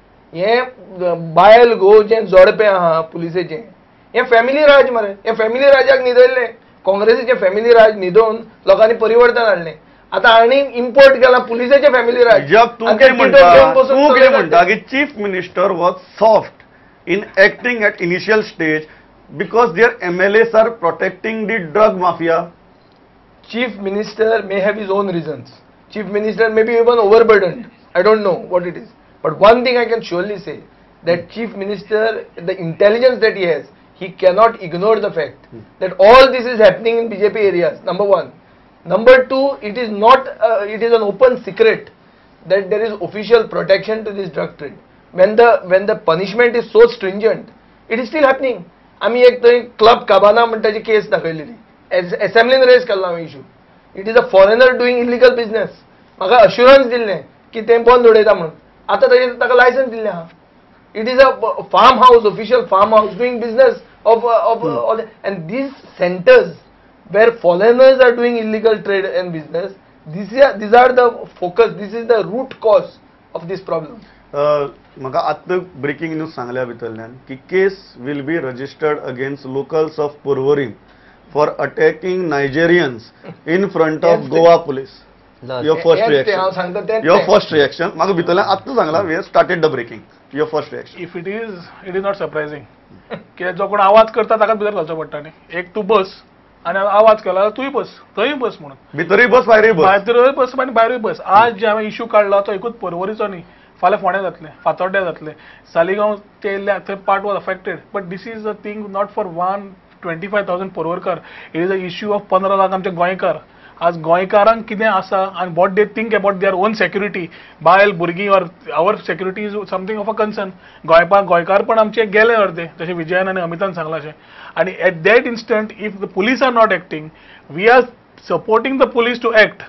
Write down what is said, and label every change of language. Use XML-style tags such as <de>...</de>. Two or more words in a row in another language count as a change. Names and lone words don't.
<kok>हें बायल गोंयचें जोडपें आहा पुलिसेचें हें फॅमिली राज मरे हे फॅमिली राजाक न्हिदयल्लें काँग्रेसीचे फॅमिली राज न्हिदोवन लोकांनी परिवर्तन हाडलें आतां आनी इम्पोर्ट केला पुलिसाचे फॅमिली राज तूं कितें म्हणटा की</kok> <en>chief minister was soft in acting at initial stage because their MLAs are protecting the drug mafia Chief Minister may have his own reasons. chief minister may be even overburdened. I don't know what it is. But one thing I can surely say, that chief minister, the intelligence that he has, he cannot ignore the fact that all this is happening in BJP areas, number one. Number two, it is not, it is an open secret that there is official protection to this drug trade. When the punishment is so stringent, it is still happening.</en> <kok>आम्ही एक थंय क्लब काबाना म्हणटाची केस दाखयलेली, असेंब्लीन रेज केल्लो हांवें इशू.</kok> <en>it is a foreigner doing illegal business.</en> <kok>म्हाका अश्युरन्स दिल्लें की तें बंद उडयता म्हणून. आतां ताका लायसन्स दिल्लें आहा.</kok> <en>It is a farm house, official farm house doing business of and these centers where foreigners are doing illegal trade and business, these are the focus, this is the root cause of this problem.</en> <kok>म्हाका आतां</kok> <en>breaking news</en> <kok>सांगल्या भितरल्यान की</kok> <en>case will be registered against locals of पर्वरी for attacking Nigerians in front of Goa police. Your first reaction. Your first reaction.</en> <kok>म्हाका भितरल्यान आतां सांगला</kok> <en>we have started the breaking. Your first reaction. If it is not surprising.</en> <kok>की जो कोण आवाज करता ताकाच भितर घालचो पडटा न्ही. एक तू बस आणि आवाज केला तूय बस, थंय बस म्हणून. भितरय बस भायरय बस. भितरय बस आनी भायरूय बस. आज जे हांवें इश्यू काडला तो एकूच पर्वरीचो न्ही. फाल्यां फोंड्या जातले, फातोड्ड्या जातले, सालिगांव ते थंय</kok> <en>part was affected. but this is a thing not for 125,000 पर्वरकार. it is a issue of 15 लाख</en> <kok>आमचे गोंयकार. आज गोंयकारांक कितें आसा आनी</kok> <en>what they think about their own security,</en> <kok>बायल भुरगीं</kok> <en>or our security is something of a concern.</en> <kok>गोंयकार पण आमचे गेले अर्दे, जशें विजयान आनी अमितान सांगलां अशें.</kok> <en>आनी at that instant if the police are not acting, we are supporting the police to act.</en>